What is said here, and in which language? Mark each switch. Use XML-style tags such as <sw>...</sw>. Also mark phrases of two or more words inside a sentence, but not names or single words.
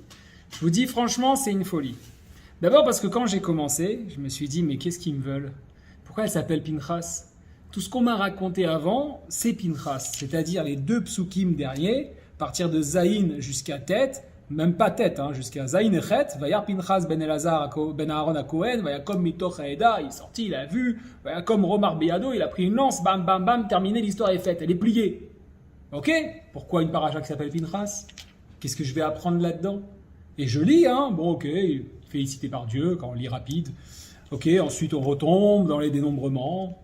<fr>Je vous dis franchement, c'est une folie. D'abord parce que quand j'ai commencé, je me suis dit, mais qu'est-ce qu'ils me veulent? Pourquoi elle s'appelle Pinchas? Tout ce qu'on m'a raconté avant, c'est Pinchas, c'est-à-dire les deux psukim derrière, à partir de Zayin jusqu'à Tête, même pas Tête, jusqu'à Zayin et Chet,</fr> <he>וירא פינחס בן אלעזר בן אהרן הכהן ויקם מתוך העדה,</he> <fr>il est sorti, il a vu,</fr> <he>ויקם רמח בידו,</he> <fr>il a pris une lance, bam bam bam, terminé, l'histoire est faite, elle est pliée. Ok? Pourquoi une paracha qui s'appelle Pinchas? Qu'est-ce que je vais apprendre là-dedans? Et je lis, bon ok, félicité par Dieu, quand on lit rapide. Ok, ensuite on retombe dans les dénombrements.</fr>